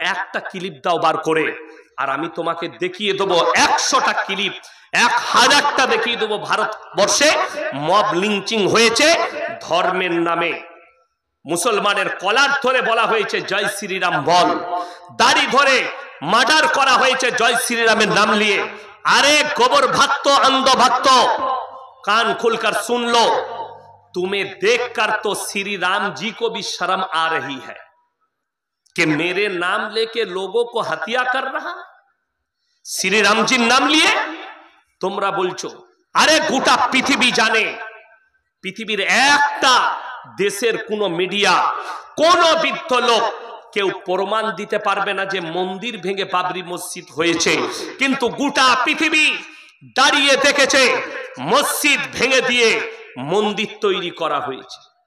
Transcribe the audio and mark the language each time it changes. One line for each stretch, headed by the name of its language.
Bangla: একটা ক্লিপ দাও বার করে, আর আমি তোমাকে দেখিয়ে দেবো 100টা ক্লিপ, 1000টা দেখিয়ে দেবো ভারতবর্ষে মব লিঞ্চিং হয়েছে ধর্মের নামে। মুসলমানের কলার ধরে বলা হয়েছে জয় শ্রীরাম বল, দাড়ি ধরে মার্ডার করা হয়েছে জয় শ্রীরামের নাম নিয়ে।
Hindi: अरे गोबर भक्त अंध भक्त कान खुलकर सुन लो, तुम्हें देखकर तो श्री राम जी को भी शर्म आ रही है कि मेरे नाम लेके लोगों को हत्या कर रहा। श्री राम जी नाम लिए
Bangla: তোমরা বলছো। আরে গোটা পৃথিবী জানে, পৃথিবীর একটা দেশের কোন মিডিয়া, কোন বৃদ্ধ লোক কেউ প্রমাণ দিতে পারবে না যে মন্দির ভেঙে বাবরি মসজিদ হয়েছে, কিন্তু গোটা পৃথিবী দাঁড়িয়ে দেখেছে মসজিদ ভেঙে দিয়ে মন্দির তৈরি করা হয়েছে।